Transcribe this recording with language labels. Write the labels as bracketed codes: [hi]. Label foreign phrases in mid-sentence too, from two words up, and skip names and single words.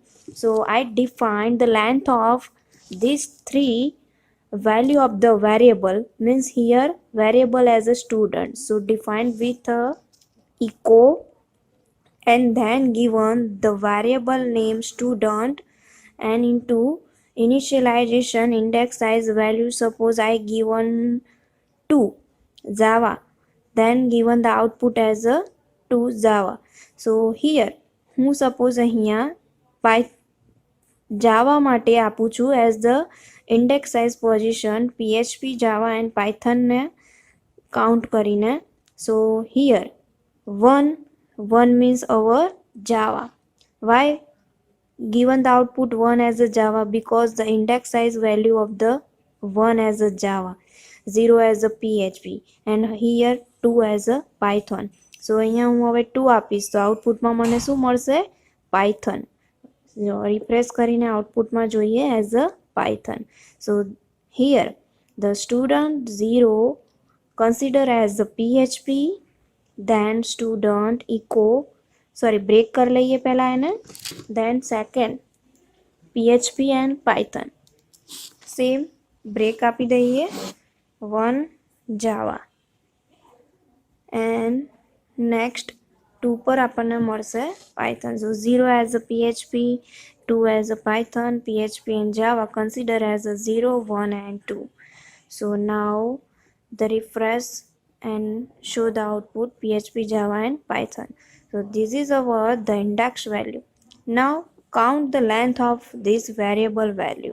[en] So I defined the length of these 3 value of the variable, means here variable as a student, so defined with a echo, and then given the variable name student, and into initialization index size value, suppose I given 2 Java, then given the output as a 2 Java. So here હું suppose [gu] અહીંયા Java માટે આપું છું [en] as the index size position PHP, Java and Python [gu] ને count કરીને. [en] So here 1 means our Java. Why given the output 1 as a Java? Because the index size value of the 1 as a Java, 0 as a PHP, and here 2 as a Python. [gu] So અહીંયા હું હવે 2 આપીશ તો આઉટપુટમાં મને શું મળશે? Python. Refresh કરીને આઉટપુટમાં જોઈએ [en] as a Python. So here the student 0 consider as the PHP, then student echo, sorry [gu] break कर લઈએ પહેલા એને, [en] then second PHP and Python, same break [gu] આપી દઈએ, [en] 1 Java, and next 2 [gu] પર આપણને મળશે [en] Python. So 0 as a PHP, 2 as a Python, PHP and Java consider as a 0, 1 and 2. So now the refresh and show the output PHP, Java and Python. So this is our the index value. Now count the length of this variable value.